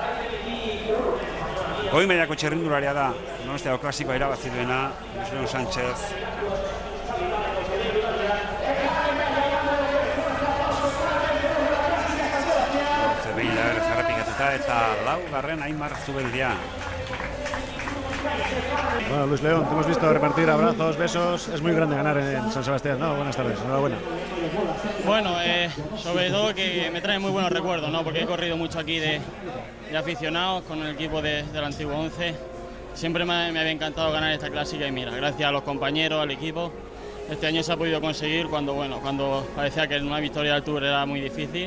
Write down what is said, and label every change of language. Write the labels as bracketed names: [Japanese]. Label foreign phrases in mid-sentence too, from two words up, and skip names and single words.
[Basque] Goi mailako txirrindularia da, Donostiako klasikoa irabazi duena, Josu Sánchez. Behin da berez errepikatuta eta 4. Aimar Zubeldia. [Spanish] Bueno, Luis León, te hemos visto repartir abrazos, besos. Es muy grande ganar en San Sebastián, ¿no? Buenas tardes, enhorabuena. Bueno, sobre todo que me trae muy buenos recuerdos, ¿no? Porque he corrido mucho aquí de aficionados con el equipo del antiguo 11. Siempre me había encantado ganar esta clásica y mira, gracias a los compañeros, al equipo, este año se ha podido conseguir cuando parecía que una victoria del Tour era muy difícil.